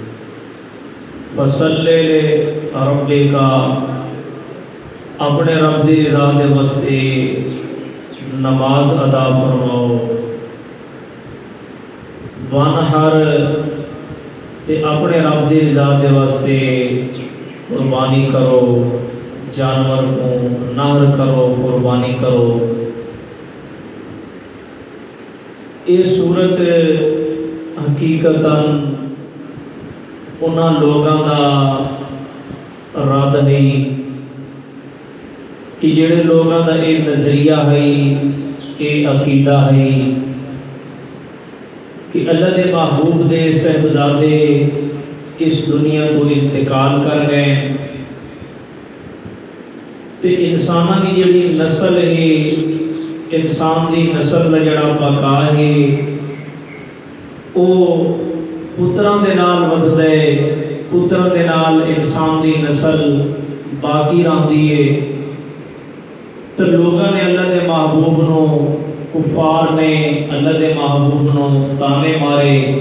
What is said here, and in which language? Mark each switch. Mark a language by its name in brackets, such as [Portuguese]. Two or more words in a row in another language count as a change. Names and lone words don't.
[Arabic] فصلی لربک [Punjabi] اپنے رب دی رضا دے واسطے نماز ادا فرماؤ، وانحر تے اپنے رب دی رضا دے واسطے قربانی کرو، جانور کو نہر کرو، قربانی کرو۔ یہ صورت حقیقتاً انہاں لوگاں دا رد نہیں کہ جڑے لوگاں دا یہ نظریہ ہے، یہ عقیدہ ہے کہ اللہ دے محبوب دے صاحبزادے اس دنیا کو انتقال کر گئے تے انساناں دی جڑی نسل ہے، انسان دی نسل دا جڑا بقا ہے او پتراں دے نال وددا ہے، پتراں دے نال انسان دی نسل باقی رہندی ہے۔ تو لوگاں نے اللہ دے محبوب نو، کفار نے اللہ دے محبوب نو تانے مارے۔